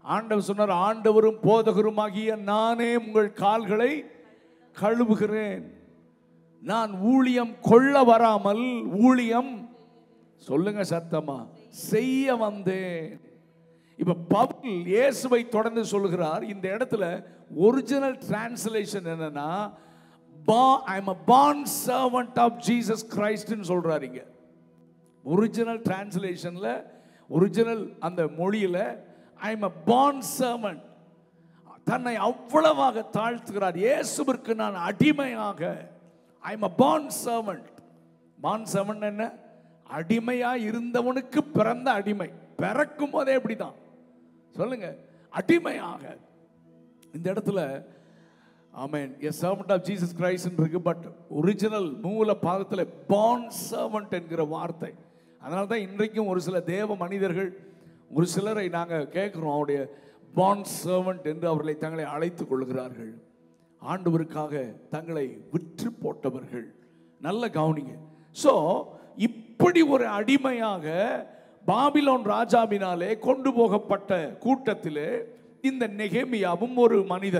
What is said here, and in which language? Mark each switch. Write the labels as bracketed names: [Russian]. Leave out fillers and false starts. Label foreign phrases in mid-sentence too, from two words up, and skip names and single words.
[Tamil] ஆண்டவர் சொன்னார், ஆண்டவரும் போதகருமாகிய நானே உங்கள் கால்களை கழுவுகிறேன். நான் ஊழியம் கொள்ள வராமல் ஊழியம், சொல்லுங்க சத்தமா, செய்ய வந்தேன். இப்ப பவுல் இயேசுவை தொடர்ந்து சொல்லுகிறார். இந்த இடத்துல [English] original translation [Tamil] என்னன்னா, [English] I am a born servant of Jesus Christ [Tamil] ன்னு சொல்றாரு. இங்க [English] original translationல, [Tamil] ஒரிஜினல் அந்த மொழியில [English] I am a born servant, [Tamil] தன்னை அவ்வளவாக தாழ்த்துகிறார். இயேசுவிற்கு நான் அடிமையாக, [English] I am a born servant. born servant [Tamil] என்ன? அடிமையா இருந்தவனுக்கு பிறந்த அடிமை. பிறக்கும் போதே எப்படிதான், சொல்லுங்க, அடிமையாக. இந்த இடத்துல ஆமென், [English] a servant of Jesus Christ இருக்கு. [Tamil] பட் ஒரிஜினல் மூல பாதத்தில் [English] born servant [Tamil] என்கிற வார்த்தை. அதனால தான் இன்றைக்கும் ஒரு சில தேவ மனிதர்கள், ஒரு சிலரை நாங்கள் கேட்குறோம், அவருடைய [English] born servant [Tamil] என்று அவர்களை தங்களை அழைத்துக் கொள்கிறார்கள். ஆண்டவருக்காக தங்களை விற்று போட்டவர்கள். நல்ல கவனிங்க. ஸோ இப்படி ஒரு அடிமையாக பாபிலோன் ராஜாவினாலே கொண்டு போகப்பட்ட கூட்டத்திலே இந்த நெகேமியாவும் ஒரு மனிதன்.